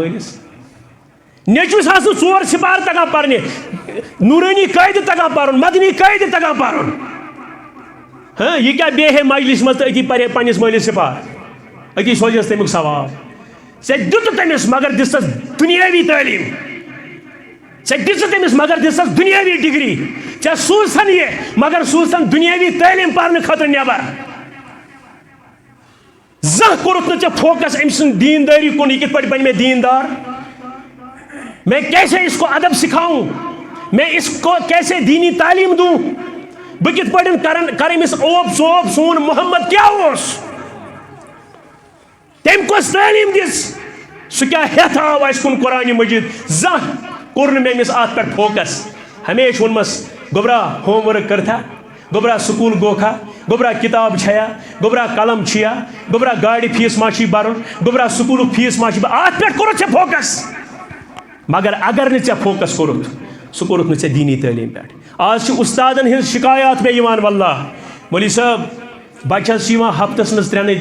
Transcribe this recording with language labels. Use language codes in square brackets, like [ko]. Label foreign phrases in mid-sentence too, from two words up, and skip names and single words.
[ks] مٲلِس نیٚچوِس آسہٕ 4 سِپار تگان پرنہِ نوٗرٲنی قٲیدٕ تگان پرُن مدنی قٲیدٕ تگان پرُن ہاں یہ کیا بیٚیہِ ہے مجلس منٛز تہٕ أتی پرِ ہے پننِس مٲلِس سِپار أتی سوزیس تمیُک ثواب ژےٚ دِتُتھ تٔمِس مگر دِژٕس دُنیٲوی تعلیٖم ژےٚ دِژٕتھ تٔمِس مگر دِژٕس دُنیٲوی ڈگری ژےٚ سوٗزتھن یہِ مگر سوٗزتھن دُنیٲوی تعلیٖم پرنہٕ خٲطرٕ نٮ۪بر زانٛہہ کوٚرُتھ نہٕ ژےٚ فوکس أمۍ سٕنٛز دیٖندٲری کُن یہِ کِتھ پٲٹھۍ بنہِ مےٚ دیٖندار [ur] میں کیسے اس کو ادب سکھاؤں میں اس کو کیسے دینی تعلیم دوں [ks] بہ کت پہ کر امس اوپ صوپ سون محمد کیا تم کس تعلیم دس سہ کیا ہیتھ آو اس کن قرآن مجید زانٛہہ کور نہٕ مےٚ أمِس اتھ پٮ۪ٹھ فوکس ہمیشہ وونمس گوبرا [en] home work [ks] کرتھا گوبرا سکول گوکھا گوبرا کتاب چھیا گوبرا قلم چھیا گوبرا گاڑی فیس ما چھی برن گوبرا [en] school fees [ks] ما چھی اتھ پٮ۪ٹھ کوٚرُتھ ژےٚ فوکس مگر اگر نہٕ ژےٚ فوکس کوٚرُتھ سُہ کوٚرُتھ نہٕ ژےٚ دیٖنی تعلیٖم پٮ۪ٹھ آز چھِ اُستادن ہٕنٛز شکایات مےٚ یِوان واللہ مولوی صٲب بچس چھِ یِوان ہفتس منٛز 3